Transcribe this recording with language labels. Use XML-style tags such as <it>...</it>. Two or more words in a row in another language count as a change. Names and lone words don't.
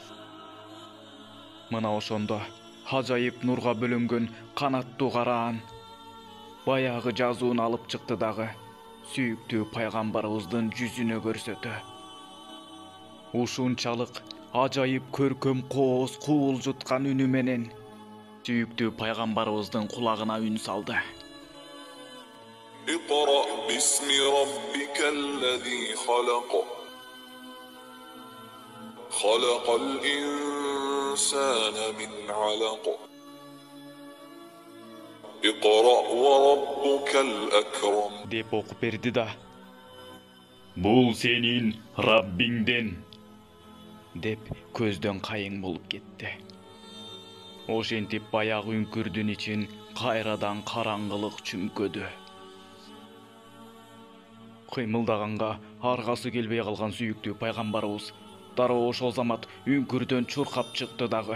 <ky>Мына ошондо ажайып нурга бөлөнгөн канаттуу караан баягы жазууну алып чыкты дагы сүйүктүү пайгамбарыбыздын жүзүнө көрсөтө. Ушунчалык ажайып көркөм кооз куулжуткан үнү менен сүйүктүү пайгамбарыбыздын кулагына үн салды.</ky> <ar>اقرأ باسم ربك الذي خلق خلق الإنسان من علق اقرأ وربك الأكرم</ar> <ky>деп окуп берди да, "Бул сенин Раббиңден" деп көздөн кайың болуп кетти. Ошентип баягы үңкүрдүн ичин кайрадан караңгылык чүмкөдү. Кыймылдаганга аргасы келбей калган сүйүктүү пайгамбарыбыз Дароо ошол замат үңкүрдөн чуркап чыкты дагы.</ky>